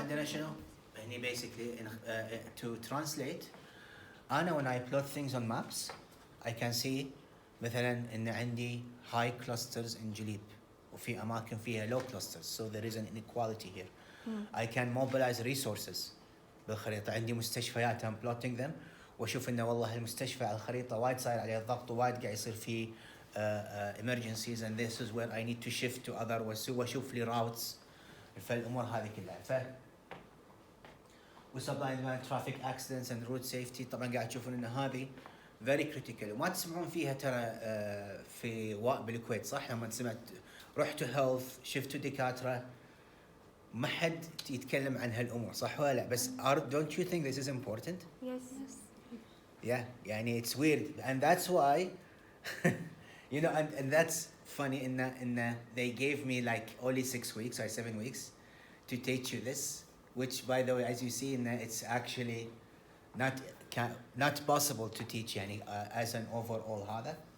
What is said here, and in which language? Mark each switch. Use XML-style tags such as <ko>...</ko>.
<en>عندنا شنو؟ هني basically to translate أنا when I plot things on maps I can see مثلا إن عندي high clusters in جليب وفي أماكن فيها low clusters, so there is an inequality here. I can mobilize resources بالخريطة.</en> <ar>عندي مستشفيات I'm plotting them وأشوف إنه والله المستشفى على الخريطة وايد صاير عليه الضغط ووايد قاعد يصير فيه emergencies and this is where I need to shift to other وأشوف لي routes. فالأمور هذه كلها. و supply and demand, traffic accidents and road safety طبعا قاعد تشوفون إن هذه very critical وما تسمعون فيها ترى في بالكويت صح؟ لما سمعت رحتوا health شفتوا دكاترة ما حد يتكلم عن هالأمور صح ولا لا؟ بس don't you think this is important?</ar> <en>Yes. Yeah, يعني it's weird and that's why you know and that's funny in they gave me like only 6 weeks or 7 weeks to teach you this, which by the way as you see it's actually not possible to teach يعني as an overall هذا.</en>